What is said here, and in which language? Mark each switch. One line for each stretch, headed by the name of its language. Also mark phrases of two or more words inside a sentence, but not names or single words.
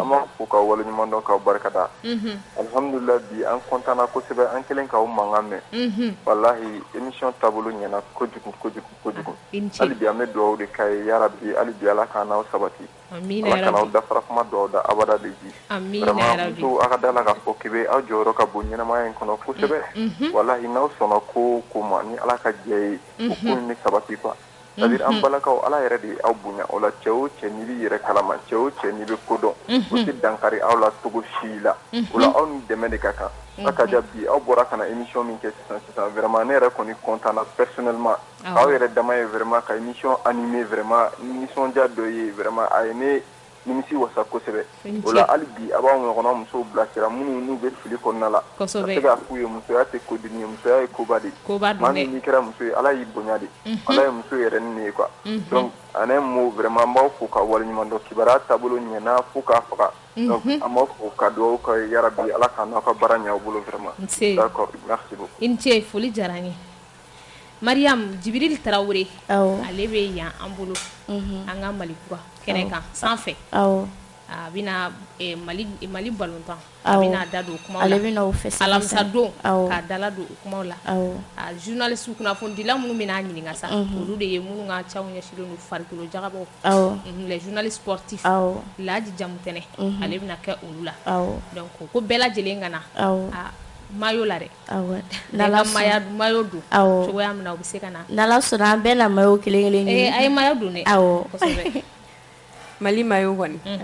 Bambara: ama fo ka wale ɲuman dɔn ka barika da alhamdulillah bi an kontana kosɛbɛ an kelen ka o mankan mɛn wallahi émission taabolo ɲɛna kojugu hali bi an bɛ dugawu de k'a ye yarabi hali bi ala k'an n'aw sabati ala kana aw dafara kuma dugawu da abada de ji vraiment muso a ka da la k'a fɔ k'i bɛ aw jɔyɔrɔ ka bon ɲɛnamaya in kɔnɔ kosɛbɛ wallahi n'aw sɔnna ko ko ma ni ala ka jɛ ye o ko in bɛ sabati
French: quoi c'est-à-dire
Bambara: an balakaw ala yɛrɛ de aw bonya o la cɛ o cɛ n'i bɛ yɛrɛ kalama cɛ o cɛ n'i bɛ kodɔn o tɛ dankari aw la cogo si la o la aw ni dɛmɛ de ka kan a ka ja bi aw bɔra ka na émission min kɛ sisan vraiment ne yɛrɛ kɔni content na personnellement aw yɛrɛ dama ye vraiment ka
French: émission animé vraiment
Bambara: nisɔndiya dɔ ye vraiment a ye ne nimisi wasa kosɛbɛ o la hali bi a b'aw ɲɔgɔnna musow bilasira minnu n'u bɛ fili kɔnɔna la ka se k'a f'u ye musoya tɛ kodimi ye musoya ye koba de maa min n'i kɛra muso ye ala y'i bonya de ala ye muso yɛrɛ ni ye
French: quoi donc en un mot vraiment
Bambara: an b'aw fo ka waleɲuman dɔn kibaruya taabolo ɲɛna fo k'a faga donc an b'aw fo ka dugawu kɛ yarabi ala k'a n'aw ka baara ɲɛ aw bolo
French: vraiment d'accord merci beaucoup
Bambara: i ni ce foli diyara n ye Mariam Jibril Tarawele ale bɛ yan an bolo an ka Malikura kɛnɛ kan sanfɛ a bɛna Mali balontan a bɛna da don o kumaw la ale bɛna o fɛsɛ alamisa don k'a dala don o kumaw la a journaliste kunnafonidila minnu bɛna ɲininka sa olu de ye minnu ka caw ɲɛsilen don farikolo jagabaw
French: les journalistes sportifs
Bambara: Laji Jamutɛnɛ ale bɛna kɛ olu la donc ko bɛɛ lajɛlen ka na mayo la dɛ n'ala mayo don cogoya min na u bɛ se ka na n'ala sɔnna an bɛɛ na mayo kelen a ye mayo don dɛ kosɛbɛ Mali mayo kɔni